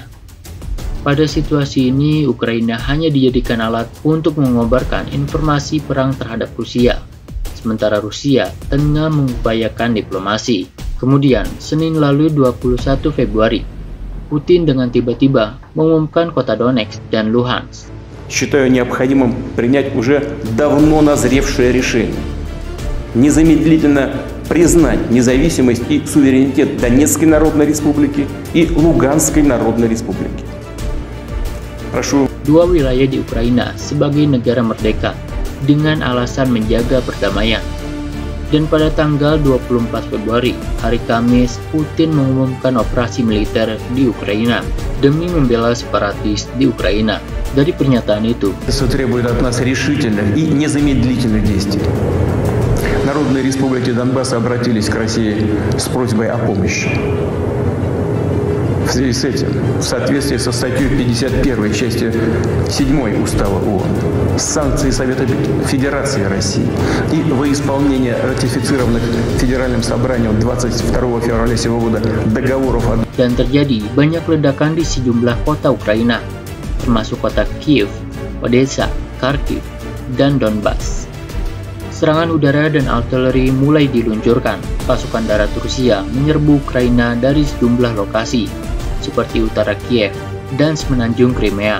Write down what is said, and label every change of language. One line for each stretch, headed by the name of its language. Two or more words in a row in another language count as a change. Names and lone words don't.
Indonesian: Pada situasi ini, Ukraina hanya dijadikan alat untuk mengobarkan informasi perang terhadap Rusia, sementara Rusia tengah mengupayakan diplomasi. Kemudian, Senin lalu 21 Februari, Putin dengan tiba-tiba mengumumkan kota Donetsk dan Luhansk.
Russian: Считаю необходимым принять уже давно назревшее решение. Незамедлительно признать независимость и суверенитет Донецкой Народной Республики и Луганской Народной Республики. Прошу.
Indonesian: Dua wilayah di Ukraina sebagai negara merdeka dengan alasan menjaga perdamaian. Dan pada tanggal 24 Februari, hari Kamis, Putin mengumumkan operasi militer di Ukraina demi membela separatis di Ukraina. Dari pernyataan itu,
Russian: требует от нас решительных и незамедлительных действий. Народные республики Донбасса обратились к России с просьбой о помощи. В связи с этим, в соответствии со статьей 51 части 7 Устава ООН, санкции Совета Федерации России и во исполнение ратифицированных Федеральным собранием 22 февраля сего года договоров о...
Indonesian: Dan terjadi banyak ledakan di sejumlah kota Ukraina, termasuk kota Kiev, Odessa, Kharkiv, dan Donbas. Serangan udara dan artileri mulai diluncurkan. Pasukan darat Rusia menyerbu Ukraina dari sejumlah lokasi, seperti utara Kiev dan semenanjung Crimea.